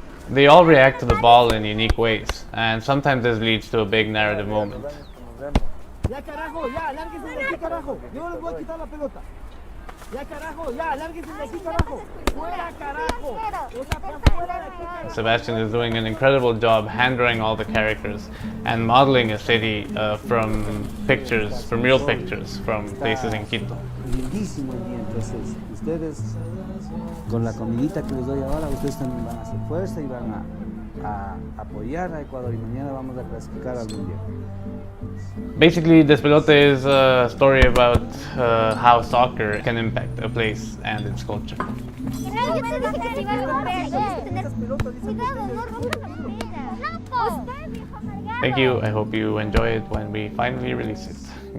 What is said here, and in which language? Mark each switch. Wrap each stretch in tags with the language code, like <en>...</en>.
<en>They all react to the ball in unique ways, and sometimes this leads to a big narrative moment.</en> <es>Ya carajo, ya, lárguense de aquí, carajo. Yo no les voy a quitar la pelota. Ya carajo, ya, lárguense de aquí, carajo. Fuera, carajo. Fuera de aquí.</es> <en>Sebastian is doing an incredible job hand-drawing all the characters and modeling a city from pictures, from real pictures from places in Quito.</en> <es>Lindísimo el día, entonces ustedes con la comidita que les doy ahora, ustedes también van a hacer fuerza y van a apoyar a Ecuador y mañana vamos a clasificar al mundial.</es> <en>Basically, Despelote is a story about how soccer can impact a place and its culture. Thank you. I hope you enjoy it when we finally release it.</en>